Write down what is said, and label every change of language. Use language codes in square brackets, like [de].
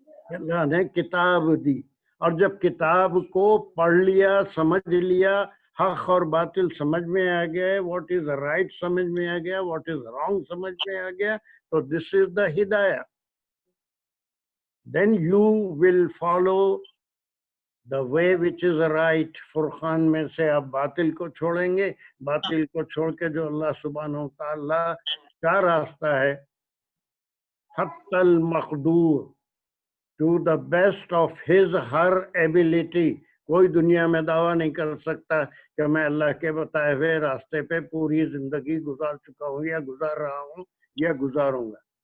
[ur] اللہ نے کتاب دی، اور جب کتاب کو پڑھ لیا، سمجھ لیا، حق اور باطل سمجھ میں آ گیا، [en] what is right [ur] سمجھ میں آ گیا، [en] what is wrong [ur] سمجھ میں آ گیا، تو [en] this is the [ur] ہدایہ. [en] Then you will follow the way which is right. [ur] فرقان میں سے آپ باطل کو چھوڑیں گے، باطل کو چھوڑ کے جو اللہ سبحانہ و تعالیٰ کا راستہ ہے، حتی المقدور، [en] to the best of his her ability. [ur] کوئی دنیا میں دعویٰ نہیں کر سکتا کہ میں اللہ کے بتائے ہوئے راستے پہ پوری زندگی گزار چکا ہوں یا گزار رہا ہوں یا گزاروں گا.